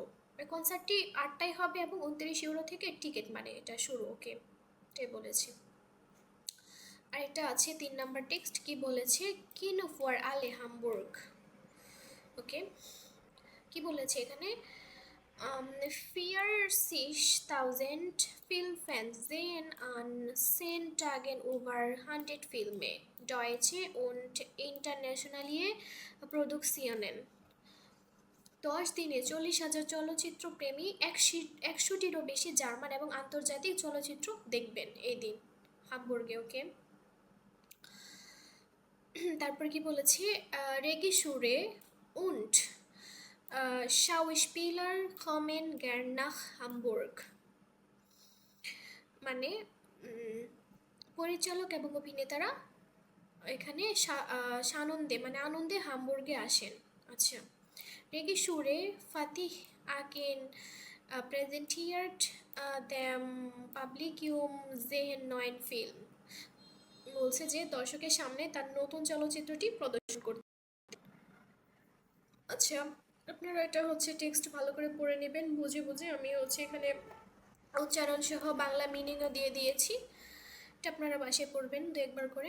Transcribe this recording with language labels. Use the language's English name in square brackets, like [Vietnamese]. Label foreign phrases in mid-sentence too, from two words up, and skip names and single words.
[Bangla] এই কনসার্টটি 8টায় হবে এবং 29 ইউরো থেকে টিকিট, মানে এটা শুরু। ওকে, এটাই বলেছি। আর এটা আছে 3 নাম্বার টেক্সট, কি বলেছে, [German] Kino für alle [Bangla] হামবুর্গ। ওকে, কি বলেছে এখানে, [German] 40.000 Filmfans sehen an 10 Tagen über 100 Filme, deutsche und internationale Produktionen। [Bangla] 10 দিনে 40,000 চলচ্চিত্র প্রেমী 100টিরও বেশি জার্মান এবং আন্তর্জাতিক চলচ্চিত্র দেখবেন এই দিন হামবুর্গে। ওকে, তারপর কি বলেছে, [German] Regisseure und Schauspieler kommen gern nach Hamburg, [Bangla] মানে পরিচালক এবং অভিনেতারা এখানে সানন্দে মানে আনন্দে হামবুর্গে আসেন। [German] আচ্ছা, Regisseure ফাতিহ আকেন präsentiert dem Publikum seinen neuen Film, [Bangla] বলছে যে দর্শকের সামনে তার নতুন চলচ্চিত্রটি প্রদর্শন করতে। আচ্ছা, আপনারা এটা টেক্সট ভালো করে পড়ে নেবেন বুঝে বুঝে। আমি এখানে উচ্চারণ সহ বাংলা মিনিংও দিয়ে দিয়েছি, এটা আপনারা বাসায় পড়বেন 2-1বার করে।